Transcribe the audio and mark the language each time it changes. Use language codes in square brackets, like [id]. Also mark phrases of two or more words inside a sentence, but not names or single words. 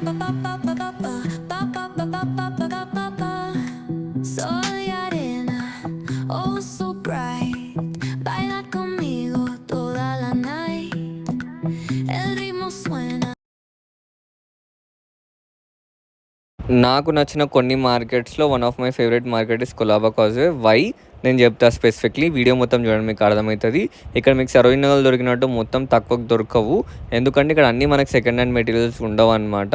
[es] Sol y arena, [en] oh so bright. [es] Baila conmigo toda la night. El ritmo suena. [te] నాకు నచ్చిన కొన్ని మార్కెట్స్‌లో [en] one of my favorite market is [te] కొలాబా కాజ్‌వే. వై? నేను చెప్తా స్పెసిఫిక్‌లీ. వీడియో మొత్తం చూడండి మీకు అర్థమైతది. ఇక్కడ మీకు సరోజినీ నగర్‌లో దొరికినట్టు మొత్తం తక్కువకు దొరకవు. ఎందుకంటే ఇక్కడ అన్నీ మనకు [en] second hand materials [te] ఉండవన్నమాట.